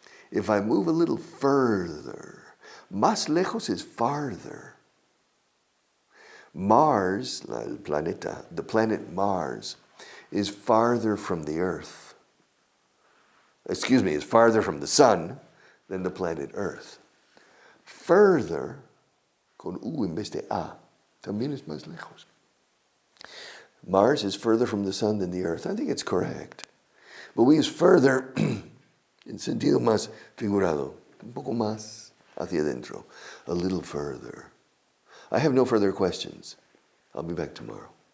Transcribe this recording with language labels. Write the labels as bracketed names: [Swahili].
[English] If I move a little further, [Spanish] más lejos [English] is farther. Mars, el planeta, the planet Mars, is farther from the Earth. Is farther from the sun than the planet Earth. [Spanish] Further, con U en vez de A, también es más lejos. [English] Mars is further from the sun than the Earth. I think it's correct. But we use further [Spanish] en sentido más figurado, un poco más hacia adentro, [English] a little further. I have no further questions. I'll be back tomorrow.